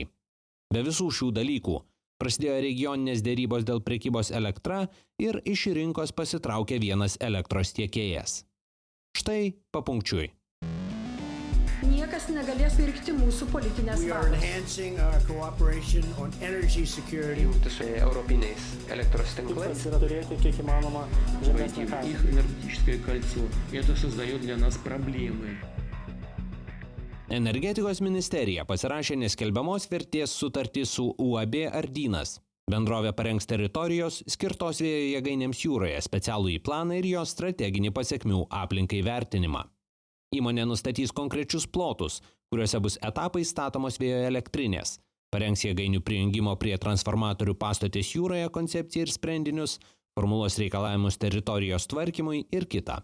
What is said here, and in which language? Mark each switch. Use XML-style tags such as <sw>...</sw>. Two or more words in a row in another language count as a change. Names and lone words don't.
<lt>Be visų šių dalykų prasidėjo regioninės dėrybos dėl prekybos elektra ir iš rinkos pasitraukė vienas elektros tiekėjas. Štai papunkčiui. Niekas negalės pirkti mūsų politinės valios. Jungti su europiniais elektros tinklais. Yra turėti kiek įmanoma žemesnę kainą.</lt> <ru>Их энергетическое кольцо. Это создает для нас проблемы.</ru> <lt>Energetikos ministerija pasirašė neskelbiamos vertės sutartį su UAB Ardynas. Bendrovė parengs teritorijos skirtos vėjo jėgainėms jūroje specialųjį planą ir jo strateginį pasekmių aplinkai vertinimą. Įmonė nustatys konkrečius plotus, kuriuose bus etapais statomos vėjo elektrinės, parengs jėgainių prijungimo prie transformatorių pastotės jūroje koncepciją ir sprendinius, formulos reikalavimus teritorijos tvarkymui ir kita.</lt>